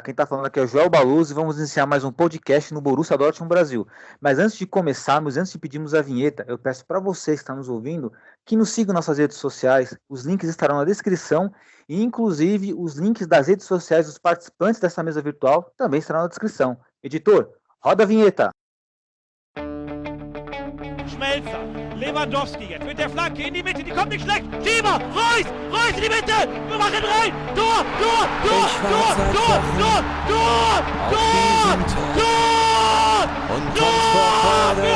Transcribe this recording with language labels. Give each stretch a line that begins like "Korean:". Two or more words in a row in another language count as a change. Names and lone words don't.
Portuguese: Quem tá falando aqui é o Joel Baluz e vamos iniciar mais um podcast no Borussia Dortmund Brasil. Mas antes de começarmos, antes de pedirmos a vinheta, eu peço para vocês que estão nos ouvindo que nos sigam nas nossas redes sociais. Os links estarão na descrição e, inclusive, os links das redes sociais dos participantes dessa mesa virtual também estarão na descrição. Editor, roda a vinheta!
German: Schmelzer, Lewandowski jetzt mit der Flanke in die Mitte, die kommt nicht schlecht. Schieber, Reus in die Mitte, wir machen rein. Tor! Und kommt vor Freude